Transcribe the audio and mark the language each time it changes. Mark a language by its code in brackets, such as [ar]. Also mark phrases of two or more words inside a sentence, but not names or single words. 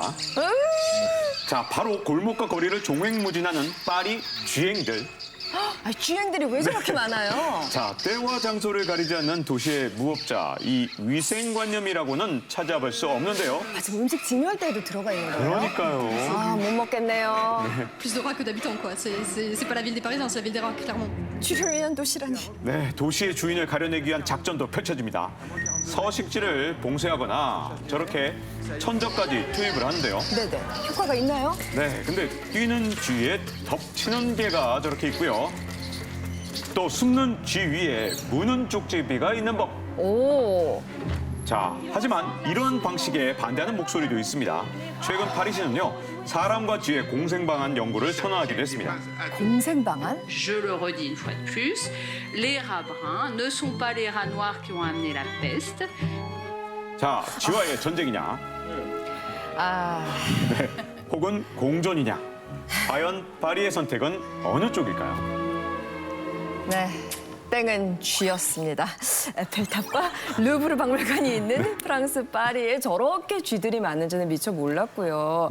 [ko] 자, 바로 골목과 거리를 종횡무진하는 파리 쥐행들. 쥐행들이 왜 저렇게 많아요? 자, 때와 장소를 가리지 않는 도시의 무법자, 이 위생관념이라고는 찾아볼 수 없는데요. 지금 음식 증류할 때에도 들어가 있는 거예요? 그러니까요. 못 먹겠네요. [fr] Plus de rats que d'habitants, quoi. C'est pas la ville des Parisiens, c'est la ville des rats, clairement. [ko] 쥐를 위한 도시라니. 네, 도시의 주인을 가려내기 위한 작전도 펼쳐집니다. 서식지를 봉쇄하거나 저렇게 천적까지 투입을 하는데요. 네네. 효과가 있나요? 네, 근데 뛰는 쥐에 덮치는 개가 저렇게 있고요. 또 숨는 쥐 위에 무는 쪽제비가 있는 법. 오. 자, 하지만 이런 방식에 반대하는 목소리도 있습니다. 최근 파리시는요, 사람과 쥐의 공생방안 연구를 선언하기도 했습니다. 공생방안? [fr] Je le redis une fois de plus, les rats bruns ne sont pas les rats noirs qui ont amené la peste. [ko] 자, 쥐와의 전쟁이냐, 네, 혹은 공존이냐. 과연 파리의 선택은 어느 쪽일까요? 네. 땡은 쥐였습니다. 에펠탑과 루브르 박물관이 있는 프랑스 파리에 저렇게 쥐들이 많은지는 미처 몰랐고요.